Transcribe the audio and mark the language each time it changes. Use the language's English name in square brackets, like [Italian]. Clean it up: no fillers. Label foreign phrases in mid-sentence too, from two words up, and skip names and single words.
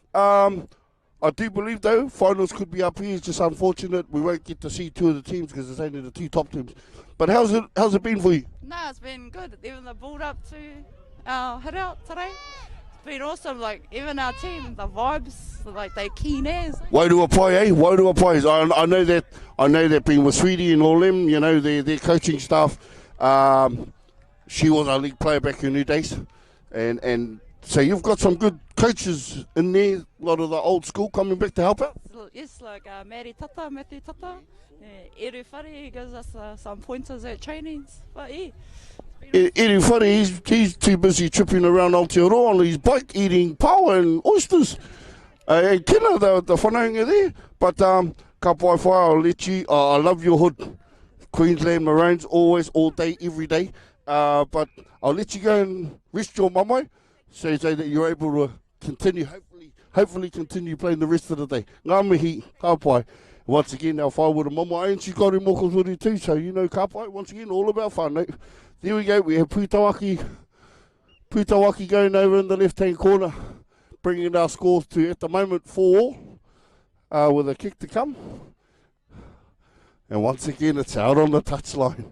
[English] I do believe though finals could be up here. It's just unfortunate we won't get to see two of the teams because it's only the two top teams. But how's it been for you? No, it's been good. Even the build up to our hit out today, it's been awesome. Like even our team, the vibes, like they keen as. [Māori] Wairua pai, eh? Wairua pai. [English] I know that being with Sweetie and all them, you know, their coaching staff. She was our league player back in her days, and so you've got some good coaches in there. A lot of the old school coming back to help out. Yes, like Matthew Tata, Eru Whare, he gives us some pointers at trainings. But yeah. Eru Whare, he's too busy tripping around Aotearoa on his bike eating paua and oysters. And kina the whanaunga there. [Māori] But ka pai whai, [English] I'll let you. I love your hood. Queensland Maroons, always, all day, every day. But I'll let you go and rest your mamai, so that you're able to continue, hopefully continue playing the rest of the day. [Māori] Ngā mihi, ka pai. [English] Once again, our whai with a mamai, and she's got her mokoturi too, so you know [Māori] ka pai, [English] once again, all about whānau. There we go, we have Putawaki going over in the left-hand corner, bringing our scores to, at the moment, 4-4, with a kick to come. And once again, it's out on the touchline.